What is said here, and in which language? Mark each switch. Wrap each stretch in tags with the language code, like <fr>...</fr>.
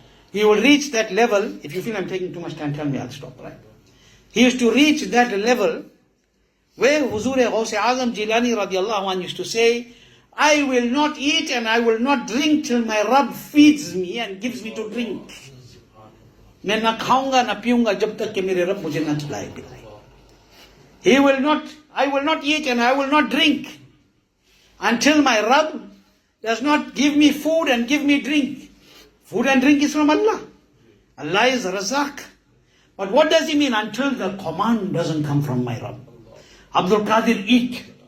<en>He will reach that level, if you feel I'm taking too much time, tell me, I'll stop, right? He used to reach that level where Huzur-e Gawth-e-Azam Jilani radiallahu anhu used to say, I will not eat and I will not drink till my Rabb feeds me and gives me to drink.</en> <ur>मैं ना खाऊंगा ना पीऊंगा जब तक कि मेरे रब मुझे ना खिलाए पिलाए.</ur> <en>I will not eat and I will not drink until my Rabb does not give me food and give me drink. Food and drink is from Allah. Allah is Razak. But what does he mean? Until the command doesn't come from my Rabb. Abdul Qadir eat.</en>